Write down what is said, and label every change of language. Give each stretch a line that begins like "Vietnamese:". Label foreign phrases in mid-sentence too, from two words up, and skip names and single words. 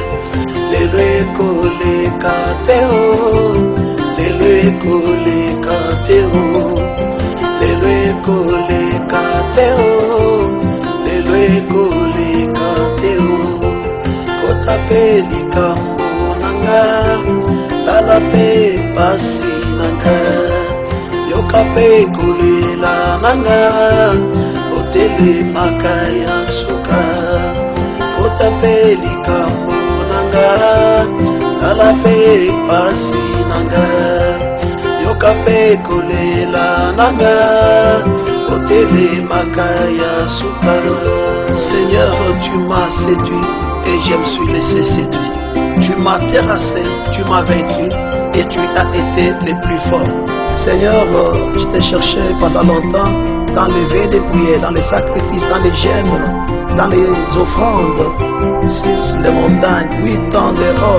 Lingala: Lelwe kole kateo, lelwe kole kateo. Lelwe kateo kotape likambo nanga lalape pasi nanga yokape kolela nanga otele makaya suka kotape likambo nanga lalape pasi nanga yokape kolela nanga otele makaya suka.
French: Seigneur, tu m'as séduit et je me suis laissé séduire. Tu m'as terrassé, tu m'as vaincu et tu as été le plus fort. Seigneur, je t'ai cherché pendant longtemps dans les veillées de prière, dans les sacrifices, dans les jeûnes, dans les offrandes, sur les montagnes, 8 ans dehors.